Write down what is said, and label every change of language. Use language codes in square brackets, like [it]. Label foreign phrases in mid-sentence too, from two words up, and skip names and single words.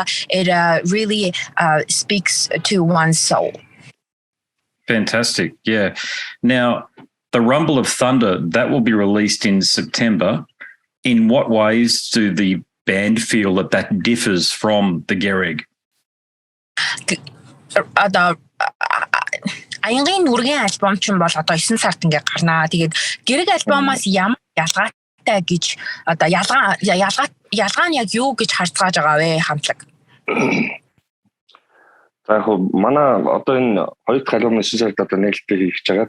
[en] It really speaks to one's soul. Fantastic. Yeah. Now, the Rumble of Thunder, that will be released in September. In what ways do the band feel that differs from the Gereg? [mn] Аянгын нүргийн альбом ч юм бол одоо 9 сард ингээ гарнаа. Тэгээд Gereg альбомоос ямар ялгаатай гэж одоо ялгаа нь яг юу гэж харцгааж байгаа вэ хамтлаг? За яг манай одоо энэ хоёр дахь альбомын 9 сард одоо нээлттэй хийж байгаа.